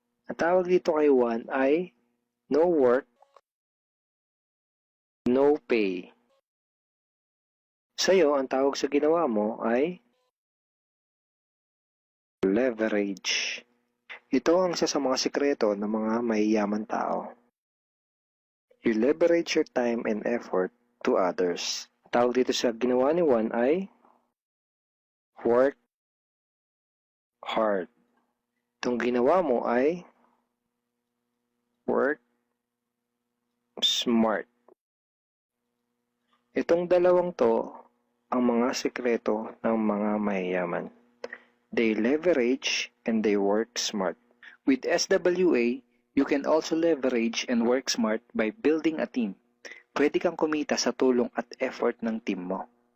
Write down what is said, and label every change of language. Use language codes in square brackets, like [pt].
[tl] Ang tawag dito kay Juan ay [en] no work, no pay. [tl] Sa'yo, ang tawag sa ginawa mo ay leverage. Ito ang isa sa mga sikreto ng mga mayayaman tao. [en] You leverage your time and effort to others. [tl] Ang tawag dito sa ginawa ni Juan ay [en] work hard. [tl] Itong ginawa mo ay [en] work smart. [tl] Itong dalawang to ang mga sikreto ng mga mayayaman. [en] They leverage and they work smart. With SWA, you can also leverage and work smart by building a team. [tl] Pwede kang kumita sa tulong at effort ng team mo.